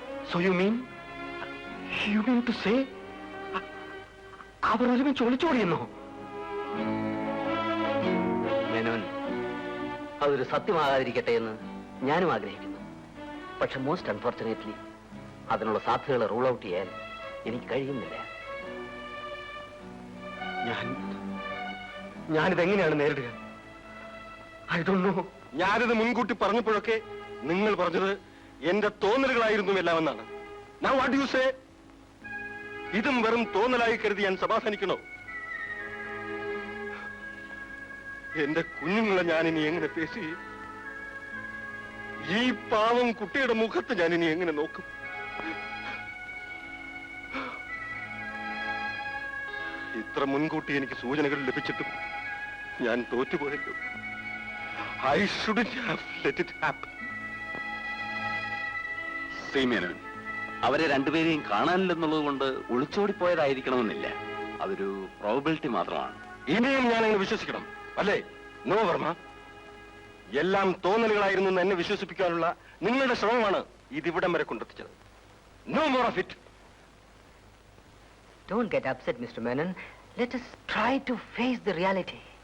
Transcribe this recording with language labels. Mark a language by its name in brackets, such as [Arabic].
[English] So you mean to say [Malayalam] അവർ ഒരുമിച്ച് ഒളിച്ചോടിയെന്നോ? മേനോൻ, അതൊരു സത്യമാകാതിരിക്കട്ടെ എന്ന് ഞാനും ആഗ്രഹിക്കുന്നു. പക്ഷെ [English] most unfortunately [Malayalam] അതിനുള്ള സാധ്യതകളെ റൂൾ ഔട്ട് ചെയ്യാൻ എനിക്ക് കഴിയുന്നില്ല. ഞാനിതെങ്ങനെയാണ് നേരിടുക? [English] I don't know. [Malayalam] ഞാനിത് മുൻകൂട്ടി പറഞ്ഞപ്പോഴൊക്കെ നിങ്ങൾ പറഞ്ഞത് എന്റെ തോന്നലുകളായിരുന്നു എല്ലാമെന്നാണ്. [English] Now what do you say? [Malayalam] ഇതും വെറും തോന്നലായി കരുതി ഞാൻ സമാധാനിക്കണോ? എന്റെ കുഞ്ഞുങ്ങളെ ഞാൻ ഇനി എങ്ങനെ ഫേസ് ചെയ്യും? ഈ പാവം കുട്ടിയുടെ മുഖത്ത് ഞാൻ ഇനി എങ്ങനെ നോക്കും? ഇത്ര മുൻകൂട്ടി എനിക്ക് സൂചനകൾ ലഭിച്ചിട്ടും ഞാൻ തോറ്റുപോയല്ലോ. [English] I shouldn't have let it happen. [Malayalam] ശ്രീമേനോൻ, അവരെ രണ്ടുപേരെയും കാണാനില്ലെന്നുള്ളത് കൊണ്ട് ഒളിച്ചോടിപ്പോയതായിരിക്കണമെന്നില്ല. അതൊരു പ്രോബബിലിറ്റി മാത്രമാണ്. ഇനിയും ഞാൻ അങ്ങനെ വിശ്വസിക്കണം അല്ലേ? നോ വർമ്മ, എല്ലാം തോന്നലുകളായിരുന്നു എന്ന് എന്നെ വിശ്വസിപ്പിക്കാനുള്ള നിങ്ങളുടെ ശ്രമമാണ് ഇതിവിടം വരെ കൊണ്ടെത്തിച്ചത്. [English] No more of it. Don't get upset, Mr. Menon. Let us try to face the reality.